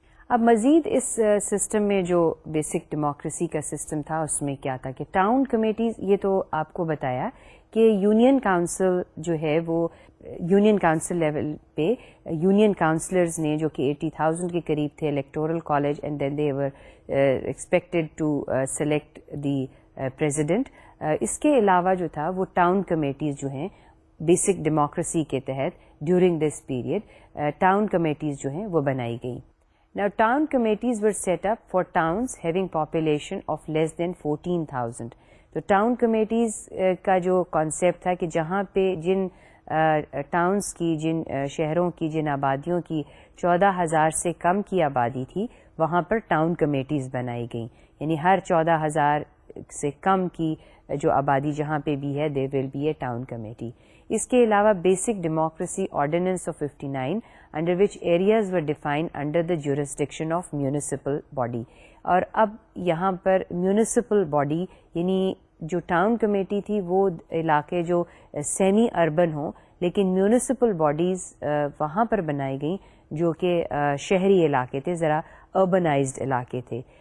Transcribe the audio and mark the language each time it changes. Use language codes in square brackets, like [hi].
[ur] اب مزید اس سسٹم میں جو بیسک ڈیموکریسی کا سسٹم تھا اس میں کیا تھا کہ ٹاؤن کمیٹیز, یہ تو آپ کو بتایا کہ یونین کاؤنسل جو ہے وہ یونین کاؤنسل لیول پہ یونین کاؤنسلرز نے جو کہ 80,000 کے قریب تھے electoral college, [en] And then they were expected to select the president. [ur] اس کے علاوہ جو تھا وہ ٹاؤن کمیٹیز جو ہیں بیسک ڈیموکریسی کے تحت [en] during this period [ur] town committees جو ہیں وہ بنائی گئیں. [en] Now town committees were set up for towns having population of less than 14,000. [ur] تو ٹاؤن کمیٹیز کا جو کانسیپٹ تھا کہ جہاں پہ جن ٹاؤنس کی, جن شہروں کی, جن آبادیوں کی 14,000 سے کم کی آبادی تھی وہاں پر ٹاؤن کمیٹیز بنائی گئیں. یعنی ہر 14,000 سے کم کی جو آبادی جہاں پہ بھی ہے [en] They will be a town committee. [ur] اس کے علاوہ [en] Basic democracy ordinance of 59 under which areas were defined under the jurisdiction of municipal body. [ur] اور اب یہاں پر میونسپل باڈی یعنی جو ٹاؤن کمیٹی تھی وہ علاقے جو سیمی اربن ہوں, لیکن میونسپل باڈیز وہاں پر بنائی گئیں جو کہ شہری علاقے تھے, ذرا اربنائزڈ علاقے تھے.